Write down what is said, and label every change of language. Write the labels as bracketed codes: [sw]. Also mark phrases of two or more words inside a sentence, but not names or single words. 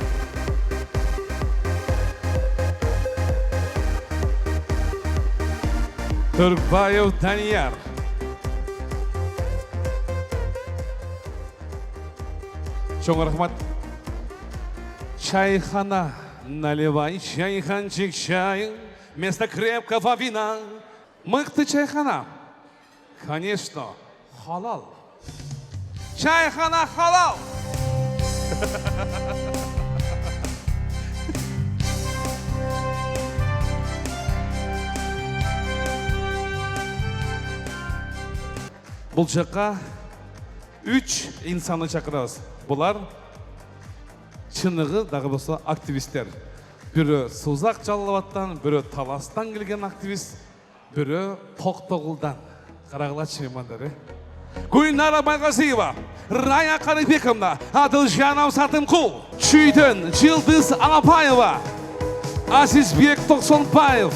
[ky] Түркбаев Данияр. Чоң рахмат. Чайхана, [ru] наливай чайханчик чай, вместо крепкого вина. [ky] Мыкты чайхана. Конечно, халал. Чайхана халал. [kk] Бұл жаққа 3 инсаны шақырабыз. [ky] Бұлар чыныгы дагы болсо активисттер. Бирөө Сузак Жалалабадтан, бирөө Таластан келген активист, бирөө Токтогулдан. Карагылачы мындай. Гүлнара Байгазиева, Рая Карыбековна, Адылжанов Сатымкул, Чүйдөн Жылдыз Алапаева, Азизбек Токсонбаев.